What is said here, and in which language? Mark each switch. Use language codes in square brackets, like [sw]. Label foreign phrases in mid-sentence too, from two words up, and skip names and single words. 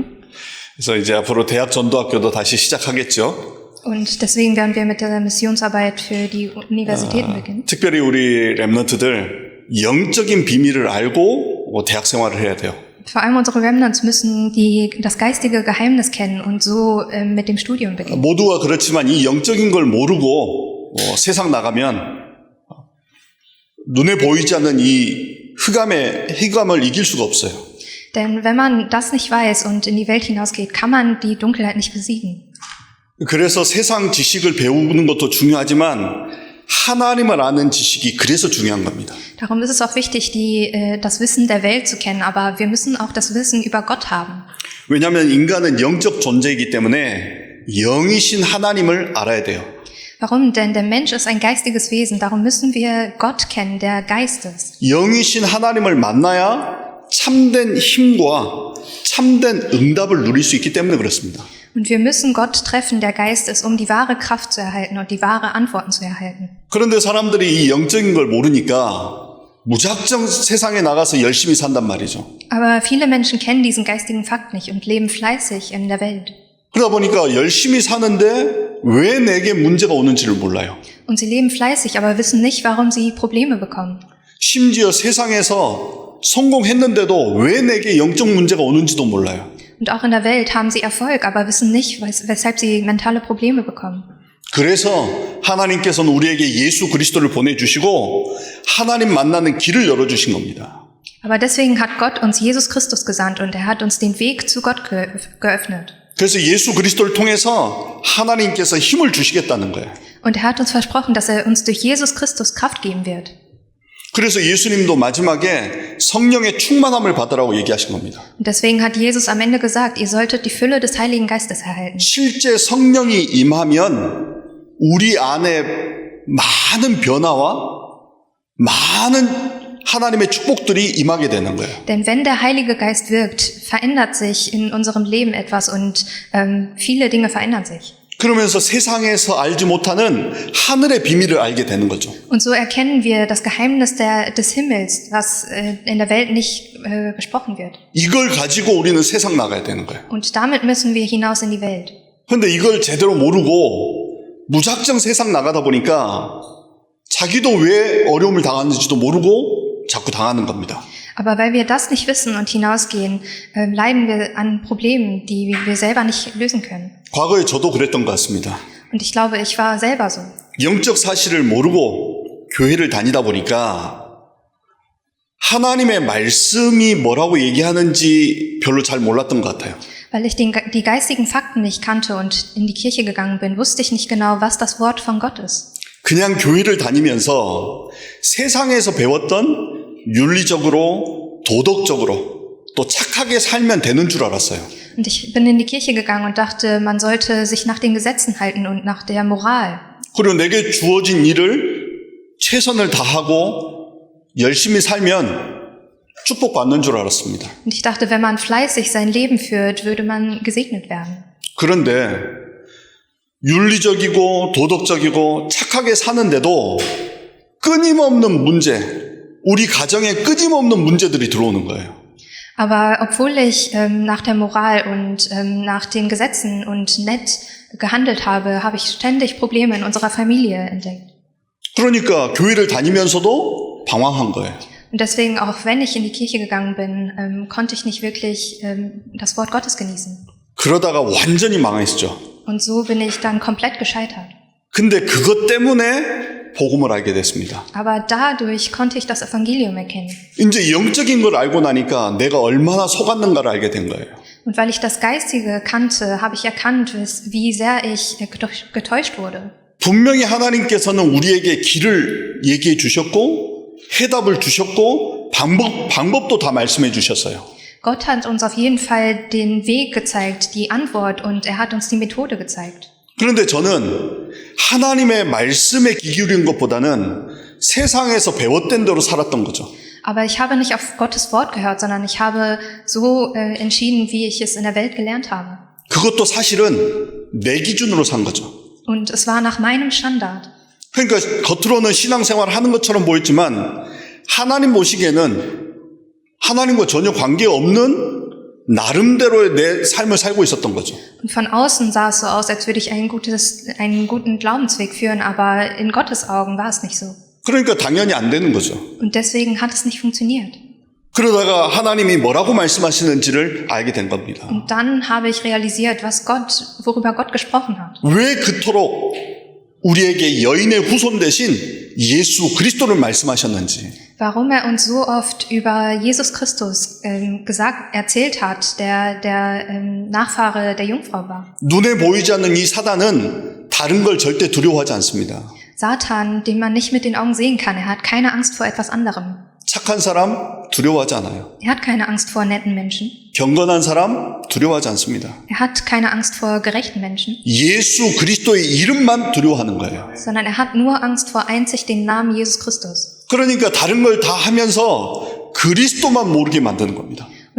[ko] 그래서 이제 앞으로 대학 전도학교도 다시 시작하겠죠. [de] Und deswegen werden wir mit der Missionsarbeit für die Universitäten beginnen. [ko] 특별히 우리 랩런트들 영적인 비밀을 알고 대학 생활을 해야 돼요. [de] Vor allem unsere Remnants müssen das geistige Geheimnis kennen und so mit dem Studium beginnen. [ko] 모두가 그렇지만 이 영적인 걸 모르고 세상 나가면 눈에 보이지 않는 이 흑암을 이길 수가 없어요. [de] Denn wenn man das nicht weiß und in die Welt hinausgeht, kann man die Dunkelheit nicht besiegen. [ko] 그래서 세상 지식을 배우는 것도 중요하지만 하나님을 아는 지식이 그래서 중요한 겁니다. [de] Darum ist es auch wichtig, das Wissen der Welt zu kennen, aber wir müssen auch das Wissen über Gott haben. [ko] 왜냐하면 인간은 영적 존재이기 때문에 영이신 하나님을 알아야 돼요. [de] Warum? Denn der Mensch ist ein geistiges Wesen, darum müssen wir Gott kennen, der Geist ist. [ko] 영이신 하나님을 만나야 참된 힘과 참된 응답을 누릴 수 있기 때문에 그렇습니다. [de] Und wir müssen Gott treffen, der Geist ist, um die wahre Kraft zu erhalten und die wahre Antworten zu erhalten. [ko] 그런데 사람들이 이 영적인 걸 모르니까 무작정 세상에 나가서 열심히 산단 말이죠. [de] Aber viele Menschen kennen diesen geistigen Fakt nicht und leben fleißig in der Welt. [ko] 그러다 보니까 열심히 사는데 왜 내게 문제가 오는지를 몰라요. [de] Und sie leben fleißig, aber wissen nicht, warum sie Probleme bekommen. [ko] 심지어 세상에서 성공했는데도 왜 내게 영적 문제가 오는지도 몰라요. [de] Und auch in der Welt haben sie Erfolg, aber wissen nicht, weshalb sie mentale Probleme bekommen. [ko] 그래서 하나님께서는 우리에게 예수 그리스도를 보내주시고 하나님 만나는 길을 열어주신 겁니다. [de] Aber deswegen hat Gott uns Jesus Christus gesandt und er hat uns den Weg zu Gott geöffnet. [ko] 그래서 예수 그리스도를 통해서 하나님께서 힘을 주시겠다는 거예요. [de] Und er hat uns versprochen, dass er uns durch Jesus Christus Kraft geben wird. [ko] 그래서 예수님도 마지막에 성령의 충만함을 받으라고 얘기하신 겁니다. [de] Und deswegen hat Jesus am Ende gesagt, ihr solltet die Fülle des Heiligen Geistes erhalten. [ko] 실제 성령이 임하면 우리 안에 많은 변화와 많은 하나님의 축복들이 임하게 되는 거예요. [de] Denn wenn der Heilige Geist wirkt, verändert sich in unserem Leben etwas und viele Dinge verändern sich. [ko] 그러면서 세상에서 알지 못하는 하늘의 비밀을 알게 되는 거죠. [de] Und so erkennen wir das Geheimnis des Himmels, was in der Welt nicht gesprochen wird. [ko] 이걸 가지고 우리는 세상 나가야 되는 거예요. [de] Und damit müssen wir hinaus in die Welt. [ko] 그런데 이걸 제대로 모르고 무작정 세상 나가다 보니까 자기도 왜 어려움을 당하는지도 모르고 자꾸 당하는 겁니다. [de] Aber weil wir das nicht wissen und hinausgehen, leiden wir an Problemen, die wir selber nicht lösen können. [ko] 과거에 저도 그랬던 것 같습니다. [de] Und ich glaube, ich war selber so. [ko] 영적 사실을 모르고 교회를 다니다 보니까 하나님의 말씀이 뭐라고 얘기하는지 별로 잘 몰랐던 것 같아요. [de] Weil ich die geistigen Fakten nicht kannte und in die Kirche gegangen bin, wusste ich nicht genau, was das Wort von Gott ist. [ko] 그냥 교회를 다니면서 세상에서 배웠던 윤리적으로, 도덕적으로 또 착하게 살면 되는 줄 알았어요. [de] Und ich bin in die Kirche gegangen und dachte, man sollte sich nach den Gesetzen halten und nach der Moral. [ko] 그리고 내게 주어진 일을 최선을 다하고 열심히 살면 축복받는 줄 알았습니다. [de] Und ich dachte, wenn man fleißig sein Leben führt, würde man gesegnet werden. [ko] 그런데 윤리적이고 도덕적이고 착하게 사는데도 끊임없는 문제, 우리 가정에 끊임없는 문제들이 들어오는 거예요. [de] Aber obwohl ich nach der Moral und nach den Gesetzen und nett gehandelt habe, habe ich ständig Probleme in unserer Familie entdeckt. [ko] 그러니까 교회를 다니면서도 방황한 거예요. [de] Und deswegen, auch wenn ich in die Kirche gegangen bin, konnte ich nicht wirklich das Wort Gottes genießen. [ko] 그러다가 완전히 망했죠. [de] Und so bin ich dann komplett gescheitert. [ko] 근데 그것 때문에 복음을 알게 됐습니다. [de] Aber dadurch konnte ich das Evangelium erkennen. [ko] 이제 영적인 걸 알고 나니까 내가 얼마나 속았는가를 알게 된 거예요. [de] Und weil ich das Geistige kannte, habe ich erkannt, wie sehr ich getäuscht wurde. [ko] 분명히 하나님께서는 우리에게 길을 얘기해 주셨고 해답을 주셨고 방법도 다 말씀해 주셨어요. [de] Gott hat uns auf jeden Fall den Weg gezeigt, die Antwort, und er hat uns die Methode gezeigt. [ko] 그런데 저는 하나님의 말씀에 귀 기울인 것보다는 세상에서 배웠던 대로 살았던 거죠. [de] Aber ich habe nicht auf Gottes Wort gehört, sondern ich habe so entschieden, wie ich es in der Welt gelernt habe. [ko] 그것도 사실은 내 기준으로 산 거죠. [de] Und es war nach meinem Standard. [ko] 그러니까 겉으로는 신앙생활을 하는 것처럼 보였지만 하나님 보시기에는 하나님과 전혀 관계없는 나름대로의 내 삶을 살고 있었던 거죠. [de] Und von außen sah es so aus, als würde ich einen guten Glaubensweg führen, aber in Gottes Augen war es nicht so. [ko] 그러니까 당연히 안 되는 거죠. [de] Und deswegen hat es nicht funktioniert. [ko] 그러다가 하나님이 뭐라고 말씀하시는지를 알게 된 겁니다. [de] Und dann habe ich realisiert, worüber Gott gesprochen hat. [ko] 왜 그토록 우리에게 여인의 후손 대신 예수 그리스도를 말씀하셨는지. [de] Warum er uns so oft über Jesus Christus erzählt hat, der Nachfahre der Jungfrau war. [ko] 눈에 보이지 않는 이 사단은 다른 걸 절대 두려워하지 않습니다. [de] Satan, den man nicht mit den Augen sehen kann, er hat keine Angst vor etwas anderem. [ko] 착한 사람 두려워하지 않아요. [de] Er hat keine Angst vor netten Menschen. [ko] 경건한 사람 두려워하지 않습니다. [de] Er hat keine Angst vor gerechten Menschen. [ko] 예수 그리스도의 이름만 두려워하는 거예요. [de] Sondern er hat nur Angst vor einzig den Namen Jesus Christus. [ko] 그러니까 다른 걸 다 하면서 그리스도만 모르게 만드는 겁니다.